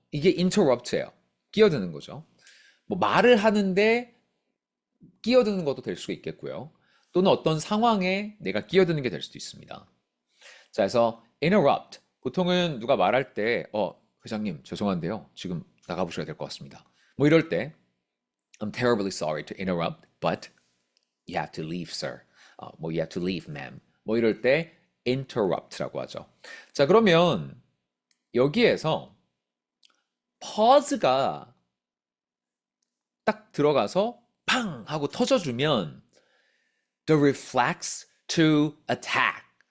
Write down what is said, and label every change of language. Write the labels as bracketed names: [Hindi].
[Korean] 이게 interrupt예요. 끼어드는 거죠. 뭐 말을 하는데 끼어드는 것도 될 수 있겠고요. 또는 어떤 상황에 내가 끼어드는 게 될 수도 있습니다. 자, 그래서 interrupt. 보통은 누가 말할 때, 회장님, 죄송한데요. 지금 나가보셔야 될 것 같습니다. 뭐 이럴 때, [English] I'm terribly sorry to interrupt, but you have to leave, sir. 뭐 you have to leave, ma'am. [Korean] 뭐 이럴 때 interrupt라고 하죠. 자, 그러면 여기에서 pause가 딱 들어가서 팡 하고 터져주면 [English] the reflex to attack.